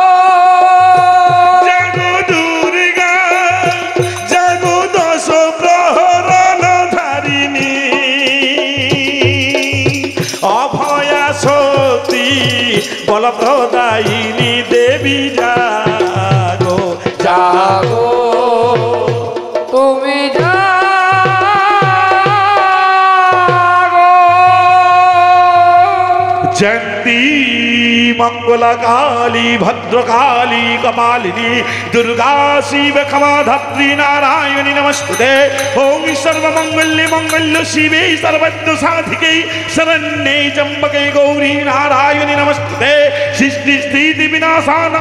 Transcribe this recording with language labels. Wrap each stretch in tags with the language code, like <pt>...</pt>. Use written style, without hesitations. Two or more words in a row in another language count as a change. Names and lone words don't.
<bn>জাগো দুর্গা জাগো দশ প্রহরণ ধারিণী অভয়া শক্তি বলপ্রদায়িনী দেবী জাগো জাগো তুমি</bn> <sa>जयंती मंगला काली भद्रकाली कपालिनी दुर्गा शिव क्षमा धात्री नारायणी नमस्ते ओम सर्वमंगल्य मंगल्य शिवे सर्वत्र साधिके शरण्ये त्र्यंबके गौरी नारायणी नमस्ते सृष्टि स्थिति विनाशानं</sa>